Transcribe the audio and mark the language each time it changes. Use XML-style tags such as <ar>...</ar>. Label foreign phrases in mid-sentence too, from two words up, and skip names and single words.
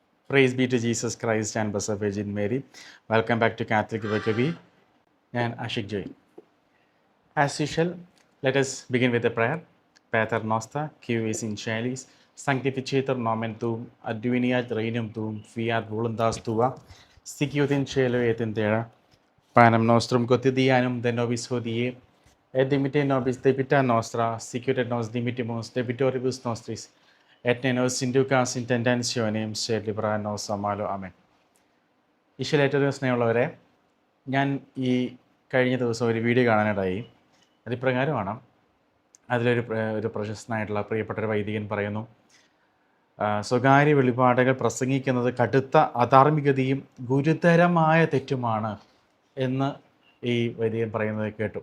<en>Praise be to Jesus Christ and Blessed Virgin Mary. Welcome back to Catholic Vocabulary. And Ashik Joy. As usual, let us begin with a prayer.</en> <la>Pater Noster, qui vis in caelis, sanctificetur nomen tuum, adveniat regnum tuum, fiat voluntas tua, sicut in cielo et in terra. Panem nostrum quotidianum de nobis hodie, et dimitte nobis debita nostra, sicut et nos dimittimus debitoribus nostris, et ne nos inducas in tentationem, sed libera nos a malo. Amen.</la> <ml>ഈശ്വരേറ്റവും സ്നേഹമുള്ളവരെ, ഞാൻ ഈ കഴിഞ്ഞ ദിവസം ഒരു വീഡിയോ കാണാനിടയായി. അതിപ്രകാരമാണ്. ഒരു പ്രശസ്തനായിട്ടുള്ള പ്രിയപ്പെട്ട ഒരു വൈദികൻ പറയുന്നു, സ്വകാര്യ വെളിപാടുകൾ പ്രസംഗിക്കുന്നത് കടുത്ത അധാർമികതയും ഗുരുതരമായ തെറ്റുമാണ് എന്ന് ഈ വൈദികൻ പറയുന്നത് കേട്ടു.</ml>